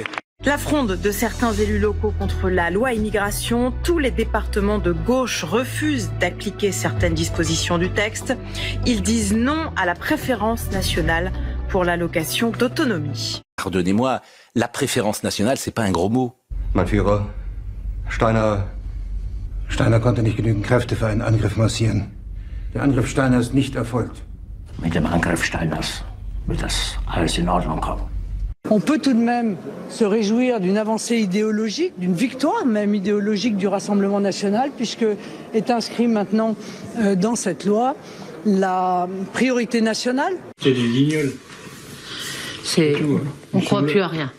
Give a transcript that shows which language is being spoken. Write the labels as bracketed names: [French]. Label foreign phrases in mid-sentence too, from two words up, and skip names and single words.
[French] La fronde de certains élus locaux contre la loi immigration, tous les départements de gauche refusent d'appliquer certaines dispositions du texte. Ils disent non à la préférence nationale pour l'allocation d'autonomie. Pardonnez-moi, la préférence nationale, c'est pas un gros mot. [German] Mein Führer, Steiner konnte nicht genügend Kräfte für einen Angriff massieren. Der Angriff Steiners ist nicht erfolgt. Mit dem Angriff Steiners wird das alles in Ordnung kommen. [French] On peut tout de même se réjouir d'une avancée idéologique, d'une victoire même idéologique du Rassemblement national, puisque est inscrit maintenant dans cette loi la priorité nationale. C'est des guignols. On ne croit plus à rien.